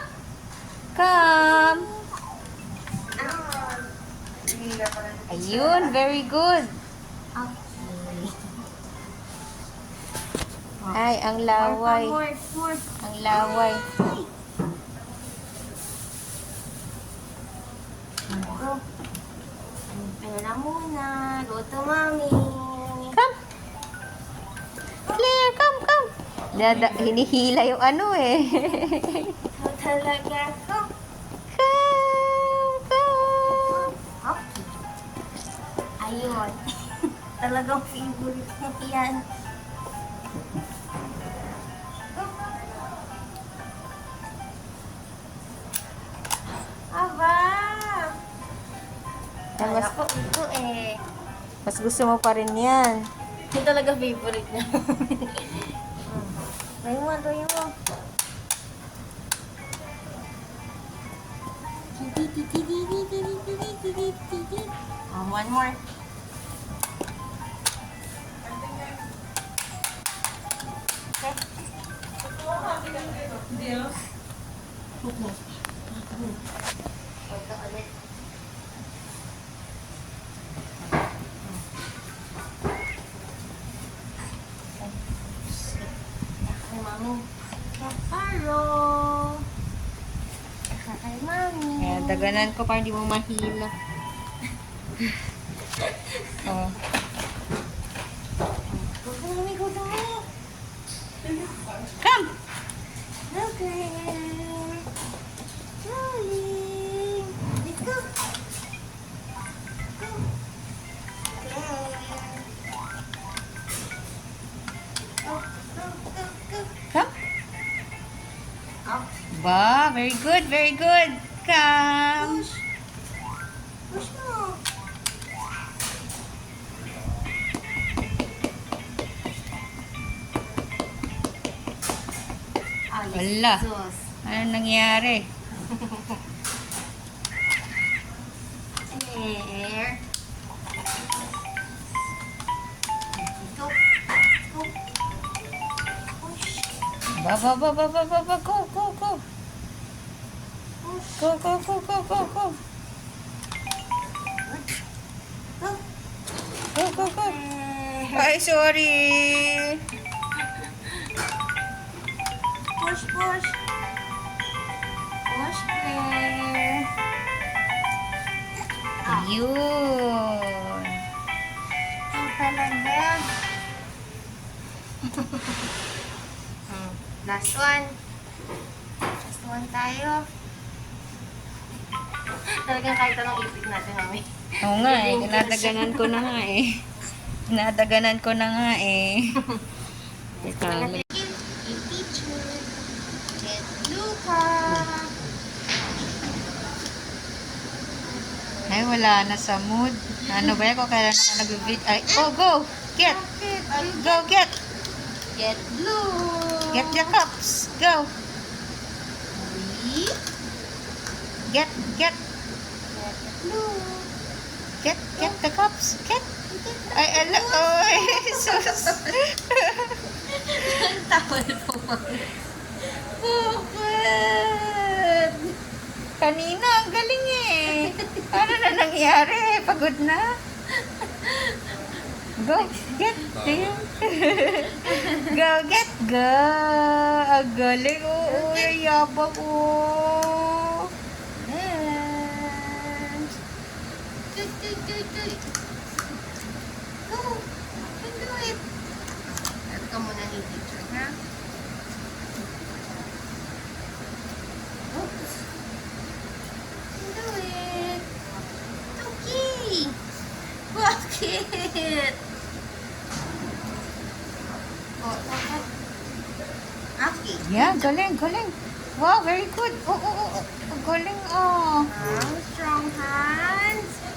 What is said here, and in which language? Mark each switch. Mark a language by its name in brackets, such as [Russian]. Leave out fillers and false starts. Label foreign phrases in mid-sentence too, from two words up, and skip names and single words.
[English] Come. Ayun, very good. [Filipino] Ay, ang laway. [English] More. [Filipino] Ang laway. Ayan na muna. [English] Go to mommy. Come. Claire, come, come. [Filipino] Hinihila yung ano eh. Ikaw talaga. [English] Go. Come, come. Okay. Ayun. [Filipino] Talagang favorite mo yan. Aba! Ay, Kaya ko ito eh. Mas gusto mo pa rin yan. Ito talaga favorite niya. Tuloy mo. [English] One more. Okay. [Filipino] Ito ulit. Kay mami. Paro. Kay mami. Kaya daganan ko para hindi mo mahila. Oh. [English] Go to mami, go to mami. Come! Okay. Darling. Let's go. Go. Go, go, go, go. Come. Up. Ba, very good, very good. Come. Push. Push mo. Ay, [Filipino] Wala. sus. Ano nangyari? [English] There. Go. Go. Push. Ba, ba, ba, ba, ba, ba, ba. Go, go, go. Push. Go, go, go, go, go, go. Go. Go, go, go. Ay, sorry. Push, push. Push, Claire. [Filipino] Yun. Ito talaga. [English] Last one. Last one tayo. [Filipino] Talagang kahit anong ipit natin, mami. Oo nga eh, kinadaganan ko na nga eh. Kinadaganan ko na nga eh. Teka, [English] Yung teacher. Get Luca. [Filipino] ay wala na sa mood. Ano ba yan kung kailan ako nag-video? Ay, [English] oh, go! Get! Go, get! Get blue. Get the cups! Go! Three. Get, get! Get blue. Get the cups! Get! [Filipino] Ay, ala, oh, Jesus! Tawal po, mami. Bakit? Kanina, ang galing eh. Ano na nangyari? Pagod na? [English] Go, get, go, get, go. [Filipino] Ang galing, oo, yabang, oo. [English] Dance. Go. You can do it. [Filipino] At ka muna ni teacher, ha? [English] Oops. You can do it. Okay. [Filipino] Bakit? Oh. [English] Okay. [Filipino] Yeah, galing, galing. [English] Wow, very good. [Filipino] Oo, ang galing, oh. [English] Strong hands.